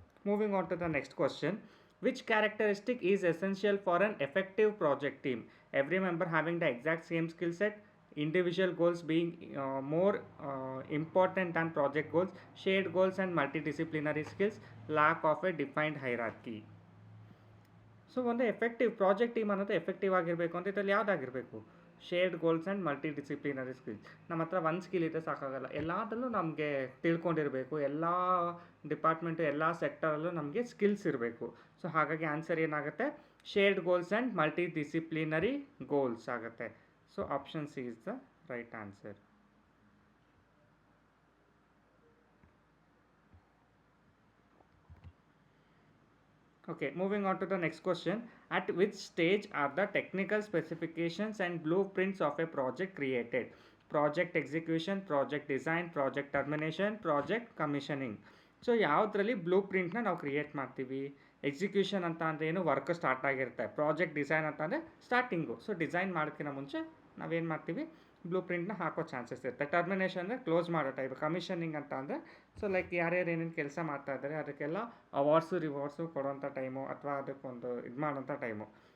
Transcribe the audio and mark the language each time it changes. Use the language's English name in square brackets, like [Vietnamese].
[English] Moving on to the next question. Which characteristic is essential for an effective project team? Every member having the exact same skill set, individual goals being more important than project goals, shared goals and multidisciplinary skills, lack of a defined hierarchy. [Kannada] So ಒಂದು effective project team ಅನ್ನೋದು effective ಆಗಿರಬೇಕು ಅಂತ ಇದರಲ್ಲಿ ಯಾವುದಾಗಿರಬೇಕು? [English] Shared goals and multi disciplinary skills. [Kannada] ನಮ್ಮ ಹತ್ರ ಒಂದು skill ಇದ್ದರೆ ಸಾಕಾಗಲ್ಲ, ಎಲ್ಲದರಲ್ಲೂ ನಮಗೆ ತಿಳ್ಕೊಂಡಿರಬೇಕು. ಎಲ್ಲ ಡಿಪಾರ್ಟ್ಮೆಂಟು ಎಲ್ಲ ಸೆಕ್ಟರಲ್ಲೂ ನಮಗೆ ಸ್ಕಿಲ್ಸ್ ಇರಬೇಕು. ಸೊ ಹಾಗಾಗಿ ಆನ್ಸರ್ ಏನಾಗುತ್ತೆ? [English] shared goals and multi disciplinary goals [Kannada] ಆಗುತ್ತೆ. [English] So option C is the right answer. Okay, moving on to the next question. At which stage are the technical specifications and blueprints of a project created? Project execution, project design, project termination, project commissioning. [Kannada] So ಯಾವುದರಲ್ಲಿ blue ಪ್ರಿಂಟ್ನ ನಾವು create ಮಾಡ್ತೀವಿ? Execution ಅಂತ ಅಂದರೆ ಏನು, work start ಆಗಿರುತ್ತೆ. Project design ಅಂತ ಅಂದರೆ ಸ್ಟಾರ್ಟಿಂಗು. ಸೊ ಡಿಸೈನ್ ಮಾಡೋಕ್ಕಿಂತ ಮುಂಚೆ ನಾವೇನು ಮಾಡ್ತೀವಿ, ಬ್ಲೂ ಪ್ರಿಂಟ್ನ ಹಾಕೋ ಚಾನ್ಸಸ್ ಇರುತ್ತೆ. ಟರ್ಮಿನೇಷನ್ ಅಂದರೆ ಕ್ಲೋಸ್ ಮಾಡೋ ಟೈಪ್. ಕಮಿಷನಿಂಗ್ ಅಂತ ಅಂದರೆ ಸೊ ಲೈಕ್ ಯಾರ್ಯಾರು ಏನೇನು ಕೆಲಸ ಮಾಡ್ತಾ ಇದ್ದಾರೆ ಅದಕ್ಕೆಲ್ಲ ಅವಾರ್ಡ್ಸು ರಿವಾರ್ಡ್ಸು ಕೊಡೋಂಥ ಟೈಮು ಅಥವಾ ಅದಕ್ಕೊಂದು ಇದು ಮಾಡೋಂಥ ಟೈಮು.